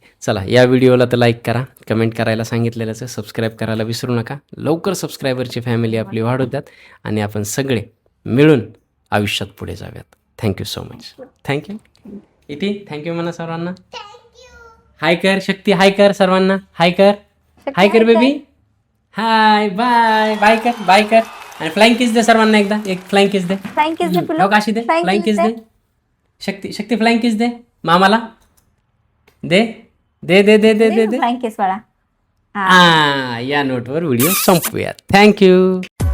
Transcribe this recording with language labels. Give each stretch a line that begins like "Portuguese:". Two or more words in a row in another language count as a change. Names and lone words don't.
Marathi: चला, या व्हिडिओला तर लाईक करा, कमेंट करायला सांगितलेलंच आहे, सबस्क्राईब करायला विसरू नका. लवकर सबस्क्रायबरची फॅमिली आपली वाढू द्यात आणि आपण सगळे मिळून आयुष्यात पुढे जाऊयात.
English: Thank you so much.
Marathi: थँक्यू इथे, थँक्यू म्हणा सर्वांना. हाय कर शक्ती, हाय कर सर्वांना, हाय कर, हाय कर बेबी, हाय,
English: bye bye
Marathi: कर, बाय कर. आणि
English: flying kiss
Marathi: दे सर्वांना, एकदा एक
English: flying kiss
Marathi: दे.
English: Flying kiss
Marathi: दे पिल्लू. हो, काशी दे, Flying फ्लाइंग kiss किस दे. शक्ती, शक्ती
English: flying kiss
Marathi: दे मामाला, दे दे दे दे दे दे दे.
English: Flying kiss
Marathi: वाला. या नोटवर व्हिडिओ संपवूयात. थँक्यू.